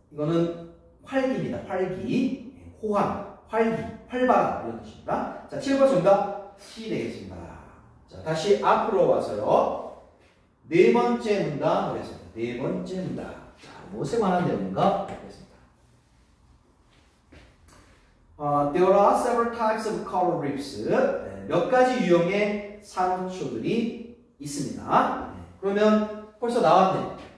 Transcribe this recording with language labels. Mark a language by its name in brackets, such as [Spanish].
[Korean] 이거는 활기입니다. 활기, 호황, 활발 이런 뜻입니다. 자, 7번 정답 C 되겠습니다. 자, 다시 앞으로 와서요. 네 번째 문단 보겠습니다. 네 번째 문단. 자, 무엇에 관한 내용인가 보겠습니다. [English] There are several types of coral reefs. [Korean] 몇 가지 유형의 산호초들이 있습니다. 그러면 벌써 나왔네.